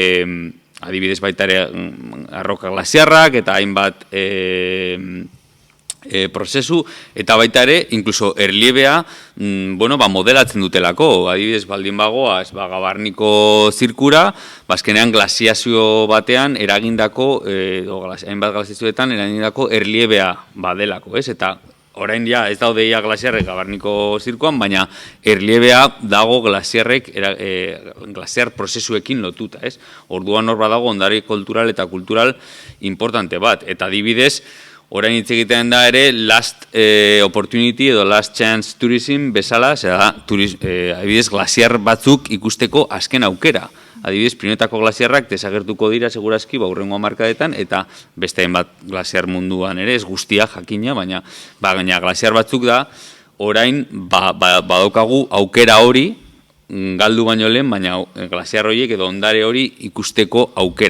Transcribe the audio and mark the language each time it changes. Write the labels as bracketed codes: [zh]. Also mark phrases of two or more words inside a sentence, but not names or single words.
[eu] adibidez baita ere arroka glasiarrak, eta hainbat prozesu, eta baita ere, inkluso erliebea, modelatzen dutelako, adibidez baldin bagoaz, Gabarniko zirkura, azkenean glasiazio batean eragindako, hainbat glasiazioetan eragindako erliebea badelako, ez? Eta orain ja ez daude ia glasiarrek Gabarniko zirkuan, baina erliebea dago glasiarrek, glasiar prozesuekin lotuta, ez? Orduan hor badago ondare kultural eta kultural importante bat, eta adibidez, orain hitz egiten da ere [en] last opportunity [eu] edo [en] last chance tourism [eu] bezala, adibidez glasiar batzuk ikusteko azken aukera. Adibidez, Pirinioetako glasiarrak desagertuko dira segurazki hurrengo hamarkadetan, eta beste hainbat glasiar munduan ere, ez guztia jakina, baina glasiar batzuk da, orain badaukagu aukera hori, galdu baino lehen, baina glasiar horiek edo ondare hori ikusteko aukera.